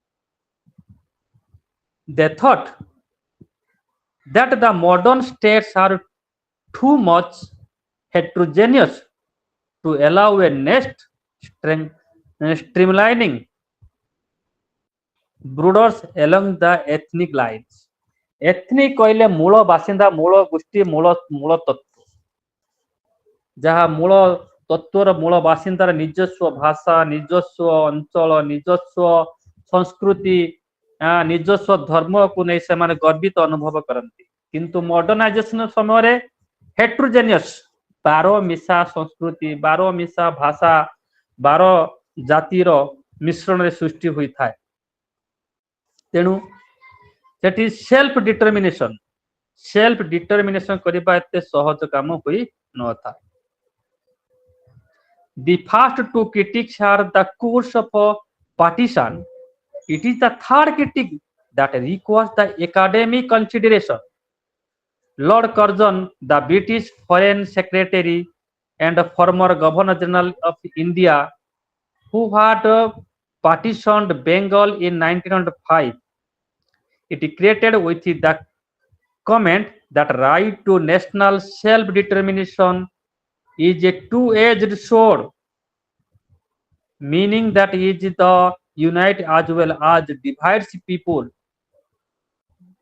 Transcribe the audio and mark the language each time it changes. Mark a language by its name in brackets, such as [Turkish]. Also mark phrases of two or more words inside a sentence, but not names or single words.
[English] They thought that the modern states are too much heterogeneous to allow a next streamlining borders along the ethnic lines. [Odia] Ethnic କହିଲେ ମୂଳ ବାସିନ୍ଦା, ମୂଳ ଗୋଷ୍ଠୀ, ମୂଳ ତତ୍ତ୍ୱ, ଯାହା ମୂଳ ତତ୍ତ୍ୱର ମୂଳ ବାସିନ୍ଦାର ନିଜସ୍ୱ ଭାଷା, ନିଜସ୍ୱ ଅଞ୍ଚଳ, ନିଜସ୍ୱ ସଂସ୍କୃତି, ନିଜସ୍ୱ ଧର୍ମକୁ ନେଇ ସେମାନେ ଗର୍ବିତ ଅନୁଭବ କରନ୍ତି। କିନ୍ତୁ ମଡର୍ଣ୍ଣାଇଜେସନ ସମୟରେ ହେଟ୍ରୋଜେନିୟସ୍, ବାର ମିଶା ସଂସ୍କୃତି, ବାର ମିଶା ଭାଷା, ବାର ଜାତିର ମିଶ୍ରଣରେ ସୃଷ୍ଟି ହୋଇଥାଏ। ତେଣୁ ସେଠି [English] self determination [Odia] କରିବା ଏତେ ସହଜ କାମ ହୋଇ ନଥାଏ। [English] The first two critics are the course of partition. It is the third critic that requires the academic consideration. Lord Curzon, the British Foreign Secretary and former Governor General of India, who had partitioned Bengal in 1905, it created with the comment that right to national self-determination is a two-edged sword, meaning that it is the unite as well as divides people.